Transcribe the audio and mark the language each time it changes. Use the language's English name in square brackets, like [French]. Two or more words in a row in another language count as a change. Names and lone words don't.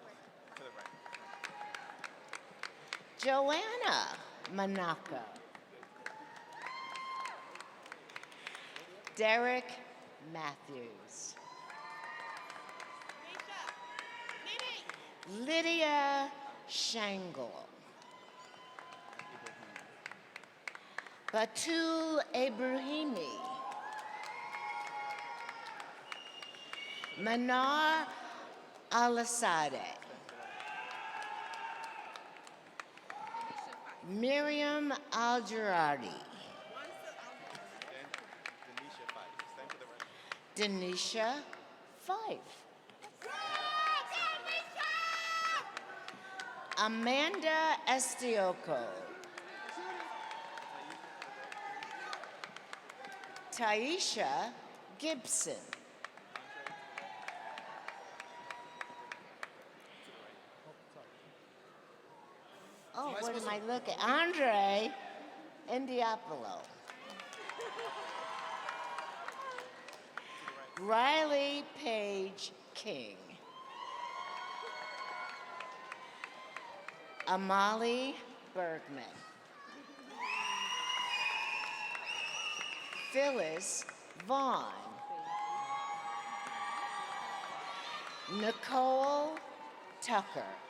[English] Joanna Monaco. Derek Matthews. Lydia Shangle. Batul Ibrahimi. Manar Al-Asade. Miriam Al-Girardi. Denisha Fife. Amanda Estioco. Taisha Gibson. Oh, what am I looking? Andre Indiapolo. Riley Page King. Amali Bergman. Phyllis Vaughn. Nicole Tucker.